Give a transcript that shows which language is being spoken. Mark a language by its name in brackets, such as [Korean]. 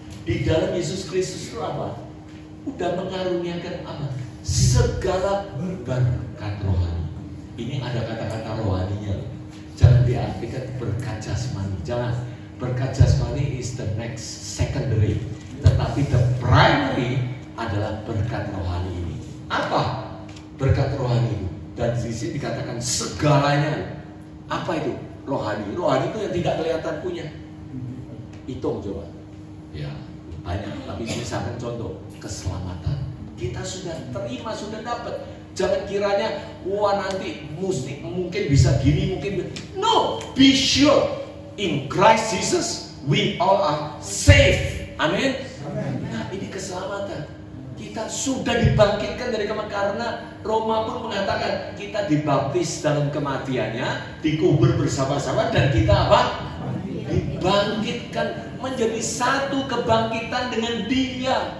[Indonesian] Di dalam Yesus Kristus itu apa? Udah mengaruniakan apa? Segala berkat rohani. Ini ada kata-kata rohaninya. Jangan diartikan berkat jasmani. Jangan. Berkat jasmani [English] is the next secondary. [Indonesian] Tetapi [English] the primary [Indonesian] adalah berkat rohani ini. Apa berkat rohani itu? Dan di sini dikatakan segalanya. Apa itu rohani? Rohani itu yang tidak kelihatan punya. Hitung coba. Ya, banyak. Tapi misalkan contoh, keselamatan. Kita sudah terima, sudah dapat. Jangan kiranya, wah nanti mungkin bisa gini, mungkin. [English] No, be sure. In Christ Jesus, we all are safe. [Indonesian] Amin. Nah, ini keselamatan. Kita sudah dibangkitkan dari kematian, karena Roma pun mengatakan kita dibaptis dalam kematiannya, dikubur bersama-sama, dan kita apa? Dibangkitkan menjadi satu kebangkitan dengan Dia.